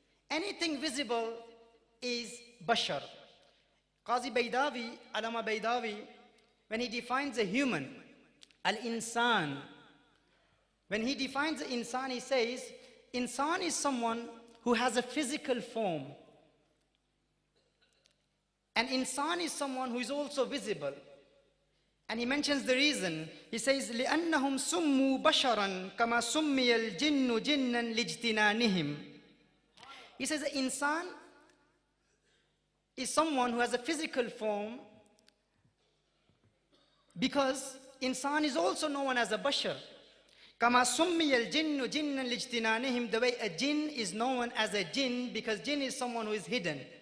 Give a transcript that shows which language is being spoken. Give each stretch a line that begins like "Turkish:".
English: Anything visible is Bashar. Qazi Baydawi, Alama Baydawi, when he defines a human, Al-Insan, when he defines the insan, he says, insan is someone who has a physical form. And insan is someone who is also visible. And he mentions the reason. He says,
Arabic: لِأَنَّهُمْ سُمُّوا بَشَرًا كَمَا سُمِّيَ الْجِنُّ جِنًّا لِاجْتِنَانِهِمْ.
English: He says, the insan is someone who has a physical form, because insan is also known as a bashar.
Arabic: كَمَا سُمِّيَ الْجِنُّ جِنًّا لِاجْتِنَانِهِمْ.
English: The way a jinn is known as a jinn, because jinn is someone who is hidden.